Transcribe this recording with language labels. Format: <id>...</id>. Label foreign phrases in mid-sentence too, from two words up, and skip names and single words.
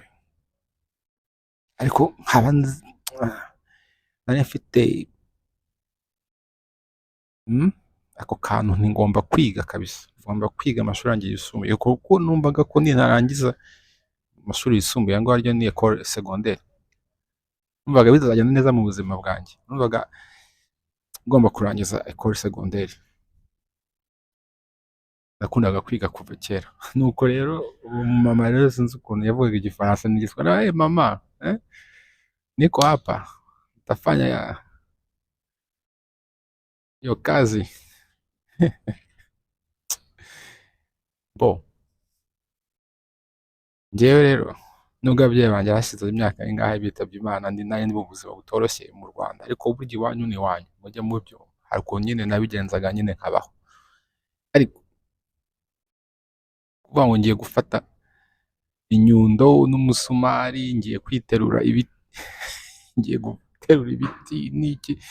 <rw>Ariko nari mfite ako kantu, ngomba kwiga kabisa, ngomba kwiga amashuri yanjye yisumbuye, kuko numvaga ko ninarangiza amashuri yisumbuye ngo aryo ni</rw> <fr>école secondaire,</fr> <rw>numvaga bizagenda neza mu buzima bwanjye. Numvaga ngomba kurangiza</rw> <fr>école secondaire,</fr> <rw>nakundaga kwiga kuva kera. Nuko rero mama rero sinzi ukuntu yavugaga igifaransa n'igiswahili,</rw> <sw>mama niko hapa tafanya hiyo kazi</sw> <rw>bo Njyewe rero nubwo ababyeyi banjye hashize imyaka ingahe bitabye Imana, ndi nari ndi mu buzima butoroshye mu Rwanda, ariko burya iwanyu ni iwanyu, mujye mubyo, hari ukuntu nyine nabigenzaga nyine nkabaho, ariko kuvuga ngo ngiye gufata inyundo n'umusumari, ngiye kwiterura ibiti, ngiye guterura ibiti n'iki,</rw>